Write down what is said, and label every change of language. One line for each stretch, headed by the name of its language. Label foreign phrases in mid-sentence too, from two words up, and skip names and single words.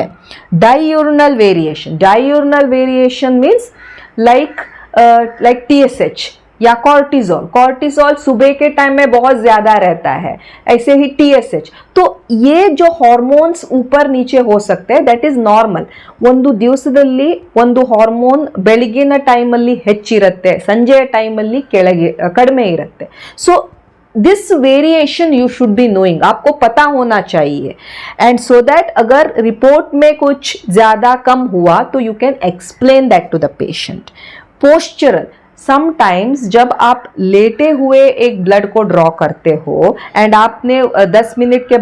English: diurnal variation means like TSH या cortisol।
Hindi: कॉर्टिजोल सुबह के टाइम में बहुत ज़्यादा रहता है, ऐसे ही TSH। तो ये जो हार्मोन्स ऊपर नीचे हो सकते हैं,
English: that is normal.
Kannada: ಒಂದು ದಿವಸದಲ್ಲಿ ಒಂದು ಹಾರ್ಮೋನ್ ಬೆಳಗಿನ ಟೈಮಲ್ಲಿ ಹೆಚ್ಚಿರುತ್ತೆ, ಸಂಜೆಯ ಟೈಮಲ್ಲಿ ಕಡಿಮೆ ಇರುತ್ತೆ।
English: so this variation you should be knowing,
Hindi: आपको पता होना चाहिए,
English: and so that
Hindi: अगर रिपोर्ट में कुछ ज़्यादा कम हुआ तो
English: you can explain that to the patient. postural, sometimes
Hindi: जब आप लेटे हुए एक ब्लड को ड्रॉ करते हो एंड आपने 10 मिनट के